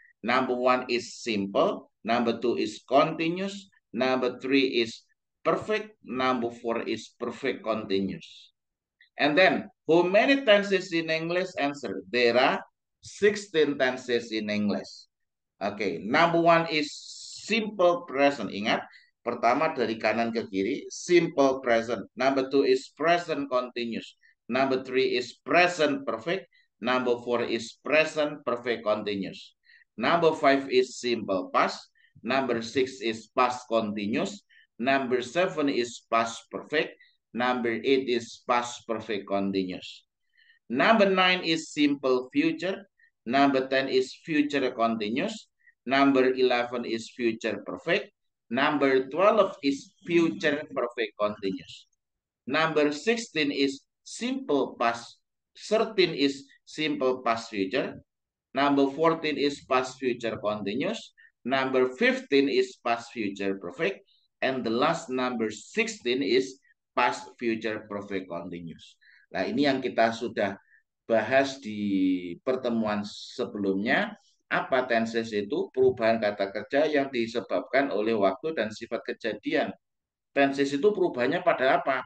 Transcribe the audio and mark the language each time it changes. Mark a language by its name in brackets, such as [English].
[English] Number 1 is simple. Number 2 is continuous. Number 3 is perfect. Number 4 is perfect continuous. And then, how many tenses in English? Answer. There are 16 tenses in English. Okay, number 1 is simple present. [Indonesian] Ingat, pertama dari kanan ke kiri, simple present. [English] Number 2 is present continuous. Number 3 is present perfect. Number 4 is present perfect continuous. Number 5 is simple past. Number 6 is past continuous. Number 7 is past perfect. Number 8 is past perfect continuous. Number 9 is simple future. Number 10 is future continuous. Number 11 is future perfect. Number 12 is future perfect continuous. Number 16 is simple past. 13 is simple past future. Number 14 is past future continuous. Number 15 is past future perfect. And the last number 16 is past future perfect continuous. [Indonesian] Nah, ini yang kita sudah bahas di pertemuan sebelumnya. Apa tenses itu? Perubahan kata kerja yang disebabkan oleh waktu dan sifat kejadian. Tenses itu perubahannya pada apa?